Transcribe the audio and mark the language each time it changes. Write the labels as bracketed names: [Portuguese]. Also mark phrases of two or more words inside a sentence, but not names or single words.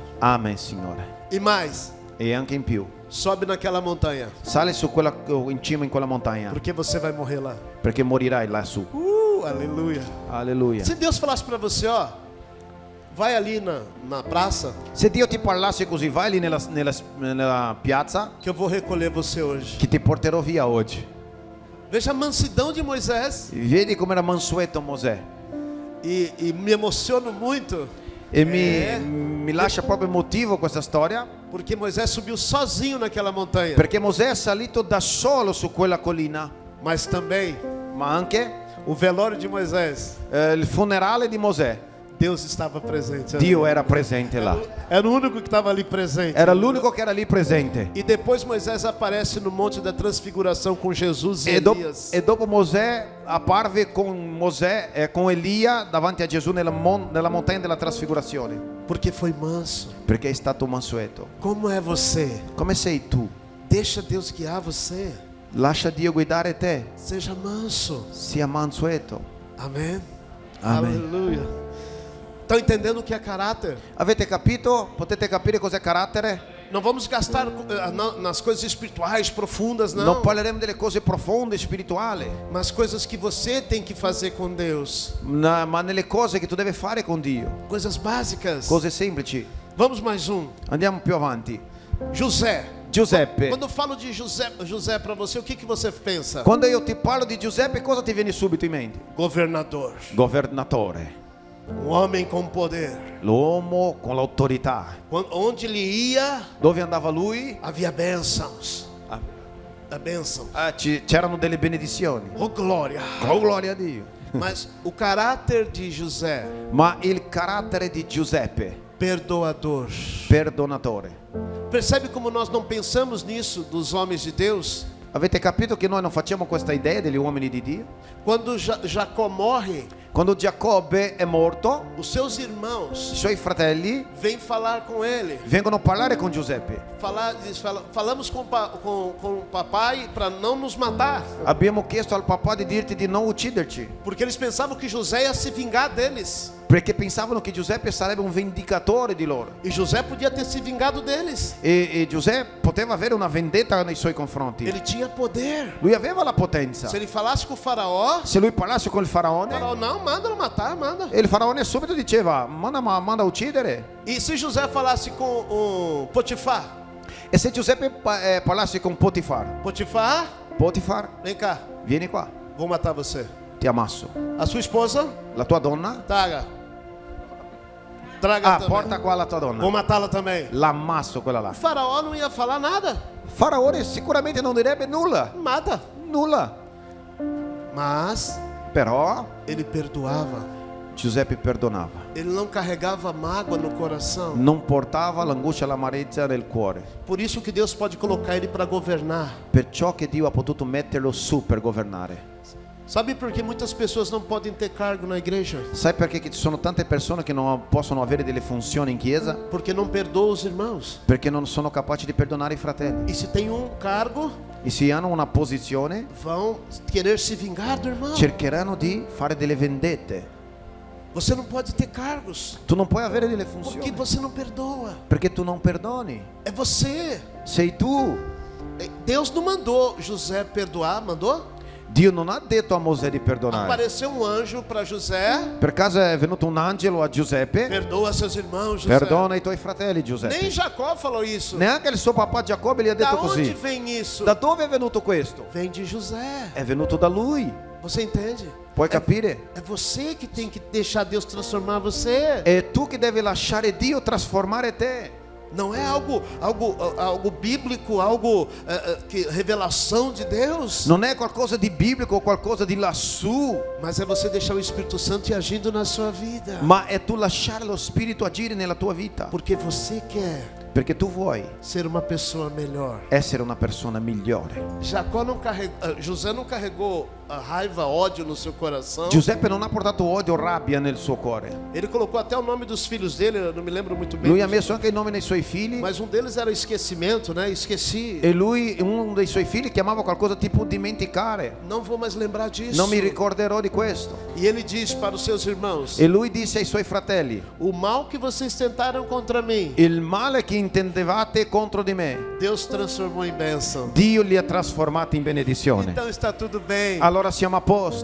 [Italian] Amen, Signore. [Portuguese] E mais, [Italian] E anche in più, [Portuguese] sobe naquela montanha, [Italian] sale in cima in quella montagna, [Portuguese] porque você vai morrer lá. [Italian] perché morirai lassù. [Portuguese] Aleluia. [Italian] Alleluia. [Portuguese] Se Deus falasse para você, ó, vai ali na praça, [Italian] Se Dio ti parlasse così, vai lì nella piazza, [Portuguese] que eu vou recolher você hoje. [Italian] che ti porterò via oggi. [Portuguese] Veja a mansidão de Moisés. [Italian] Vedi come era mansueto Mosè. [Portuguese] E me emociono muito, [Italian] E mi lascia proprio emotivo questa storia, [Portuguese] porque Moisés subiu sozinho naquela montanha. [Italian] perché Mosè è salito da solo su quella collina, [Portuguese] Mas também, [Italian] ma anche [Portuguese] o velório de Moisés, [Italian] il funerale di Mosè, [Portuguese] Deus estava presente. [Italian] Dio era presente là. [Portuguese] Era o único que estava ali presente. [Italian] Era l'unico che era lì presente. [Portuguese] E depois Moisés aparece no Monte da Transfiguração com Jesus e Elias. [Italian] E dopo Mosè apparve con Elia davanti a Gesù nella montagna della trasfigurazione, [Portuguese] Porque foi manso. [Italian] perché è stato mansueto. [Portuguese] Como é você? [Italian] Come sei tu? [Portuguese] Deixa Deus guiar você. [Italian] Lascia Dio guidare te. [Portuguese] Seja manso. [Italian] Sia mansueto. [Portuguese] Amém? Amém. Aleluia. Estão entendendo o que é caráter? [Italian] Avete capito? Potete capire cos'è carattere? [Portuguese] Não vamos gastar nas coisas espirituais profundas, não. [Italian] Non parleremo delle cose profonde, spirituali, [Portuguese] Mas coisas que você tem que fazer com Deus. [Italian] ma nelle cose che tu devi fare con Dio. [Portuguese] Coisas básicas. [Italian] Cose semplici. [Portuguese] Vamos mais um. [Italian] Andiamo più avanti. [Portuguese] José. [Italian] Giuseppe. [Portuguese] Quando eu falo de José para você, o que você pensa? [Italian] Quando io ti parlo di Giuseppe, cosa ti viene subito in mente? [Portuguese] Governador. [Italian] Governatore. [Portuguese] Um homem com poder. [Italian] L'uomo con l'autorità. [Portuguese] Onde ele ia, [Italian] Dove andava lui? [Portuguese] havia bênçãos. Ah, A bênção. [Italian] c'erano delle benedizioni. [Portuguese] Oh, glória. [Italian] Oh, gloria a Dio. [Portuguese] Mas o caráter de José, [Italian] Ma il carattere di Giuseppe, [Portuguese] perdoador. [Italian] perdonatore. [Portuguese] Percebe como nós não pensamos nisso dos homens de Deus? [Italian] Avete capito che noi non facciamo questa idea degli uomini di Dio? [Portuguese] Quando Jacó morre, [Italian] Quando Giacobbe è morto, [Portuguese] os seus [Italian] i [Portuguese] irmãos [Italian] suoi fratelli [Portuguese] vêm falar com ele. [Italian] vengono a parlare con Giuseppe. [Portuguese] Falamos com o papai para não nos matar, [Italian] Abbiamo chiesto al papà di dirti di non ucciderci, [Portuguese] porque eles pensavam que José ia se vingar deles. [Italian] perché pensavano che Giuseppe sarebbe un vendicatore di loro. [Portuguese] E José podia ter se vingado deles. [Italian] E Giuseppe poteva avere una vendetta nei suoi confronti. [Portuguese] Ele tinha poder. [Italian] Lui aveva la potenza. [Portuguese] Se ele falasse com o faraó, [Italian] Se lui parlasse con il [Portuguese] o faraó [Italian] faraone, [Portuguese] não, manda matar, manda. [Italian] e il faraone subito diceva: manda a uccidere. [Portuguese] E se José falasse com o Potifar? [Italian] E se Giuseppe parlasse con Potifar: Potifar, [Portuguese] Vem cá, [Italian] vieni qua, [Portuguese] vou matar você. [Italian] ti ammasso. [Portuguese] A sua esposa? [Italian] La tua donna? [Portuguese] Traga também. [Italian] Porta qua la tua donna. [Portuguese] Vou matá-la também. [Italian] L'ammasso quella [Portuguese] O [Italian] là. [Portuguese] faraó não ia falar nada. [Italian] Faraone sicuramente non direbbe nulla. [Portuguese] Mata. [Italian] Nulla. [Portuguese] Mas [Italian] Però [Portuguese] ele perdoava. [Italian] Giuseppe perdonava, [Portuguese] Ele não carregava mágoa no coração. [Italian] non portava l'angoscia e l'amarezza nel cuore. [Portuguese] Por isso que Deus pode colocar ele para governar. [Italian] Perciò che Dio ha potuto metterlo su per governare. [Portuguese] Sabe por que muitas pessoas não podem ter cargo na igreja? [Italian] Sai perché ci sono tante persone che non possono avere delle funzioni in chiesa? [Portuguese] Porque não perdoam os irmãos. [Italian] Perché non sono capaci di perdonare i fratelli. [Portuguese] E se tem um cargo, [Italian] E se hanno una posizione, [Portuguese] vão querer se vingar do irmão. [Italian] cercheranno di fare delle vendette. [Portuguese] Você não pode ter cargos, [Italian] Tu non puoi avere delle [Portuguese] porque [Italian] funzioni [Portuguese] você não perdoa. [Italian] perché tu non perdoni. [Portuguese] É você. [Italian] Sei tu. [Portuguese] Deus não mandou José perdoar, mandou? [Italian] Dio non ha detto a Mosè di perdonare. [Portuguese] Apareceu um anjo para José. [Italian] Per caso è venuto un angelo a Giuseppe? [Portuguese] Perdoa seus irmãos, José. [Italian] Perdona i tuoi fratelli, Giuseppe. [Portuguese] Nem Jacó falou isso. [Italian] Neanche il suo papà Giacobbe gli ha [Portuguese] Da [Italian] detto [Portuguese] onde [Italian] così. [Portuguese] vem isso? [Italian] Da dove è venuto questo? [Portuguese] Vem de José. [Italian] È venuto da lui. [Portuguese] Você entende? [Italian] Puoi capire? [Portuguese] É você que tem que deixar Deus transformar você. [Italian] È tu che devi lasciare Dio trasformare te. [Portuguese] Não é algo bíblico, algo que revelação de Deus. [Italian] Non è qualcosa di biblico o qualcosa di lassù, [Portuguese] Mas é você deixar o Espírito Santo ir agindo na sua vida. [Italian] ma è tu lasciare lo Spirito agire nella tua vita. [Portuguese] Porque você quer [Italian] Perché tu vuoi [Portuguese] ser uma pessoa melhor. [Italian] essere una persona migliore. [Portuguese] José não carregou a raiva, ódio no seu coração. [Italian] Giuseppe non ha portato odio o rabbia nel suo cuore. [Portuguese] Ele colocou até o nome dos filhos dele, eu não me lembro muito bem. [Italian] Lui ha messo anche il nome dei suoi figli. [Portuguese] Mas um deles era esquecimento, né? Esqueci. [Italian] E lui, uno dei suoi figli, chiamava qualcosa tipo dimenticare. [Portuguese] Não vou mais lembrar disso. [Italian] Non mi ricorderò di questo. [Portuguese] E ele diz para os seus irmãos: [Italian] E lui disse ai suoi fratelli: [Portuguese] o mal que vocês tentaram contra mim, [Italian] il male che intendevate contro di me, [Portuguese] Deus transformou em bênção. [Italian] Dio li ha trasformati in benedizione. [Portuguese] Então está tudo bem. [Italian] Allora siamo a posto.